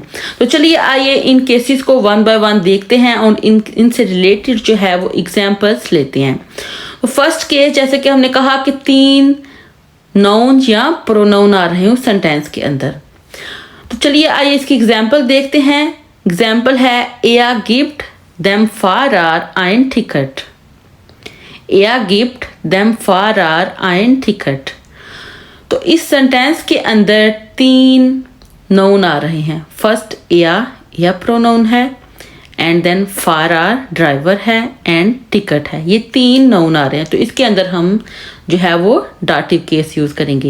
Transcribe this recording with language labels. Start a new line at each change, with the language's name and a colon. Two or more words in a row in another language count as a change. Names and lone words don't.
Hindi: तो चलिए आइए इन केसेस को
English: one by one
Hindi: देखते हैं और इनसे रिलेटेड जो है वो एग्जांपल्स लेते हैं। तो
English: first case
Hindi: जैसे कि हमने कहा कि 3 नाउन या प्रोनाउन आ रहे हो सेंटेंस के अंदर। तो चलिए आइए इसकी एग्जाम्पल देखते हैं। एग्जाम्पल है
German: Er gibt dem Fahrer ein Ticket। Er gibt dem Fahrer ein Ticket।
Hindi: तो इस सेंटेंस के अंदर 3 नाउन आ रहे हैं। फर्स्ट या प्रोनाउन है
English: and then
Hindi: फारार ड्राइवर है एंड टिकट है। ये 3 नाउन आ रहे हैं। तो इसके अंदर हम जो है वो
English: dative case
Hindi: यूज़ करेंगे।